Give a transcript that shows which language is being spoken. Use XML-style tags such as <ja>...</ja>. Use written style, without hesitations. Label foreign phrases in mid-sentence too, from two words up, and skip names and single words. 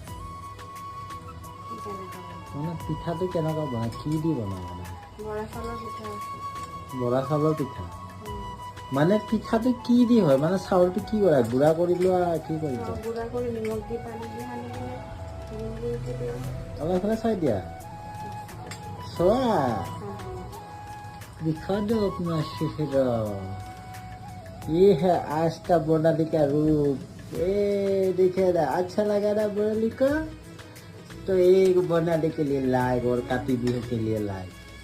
<as>মানে পিঠাটো কেনেকুৱা বনাই কি দি বনাই মানে বৰা চাউলৰ পিঠা মানে পিঠাটো কি দি হয় মানে চাউলটো কি কৰা গুড়া কৰি লোৱা কি কৰি অলপ এইফালে চাই দিয়া চোৱা</as> <hi>दिखा दो अपना चेहरा ये है आज का बोनाली का रूप देखे ना अच्छा लगा ना बोनाली को तो एक बोनाली के लिए लाइक और काती बिहू के लिए लाइक</hi>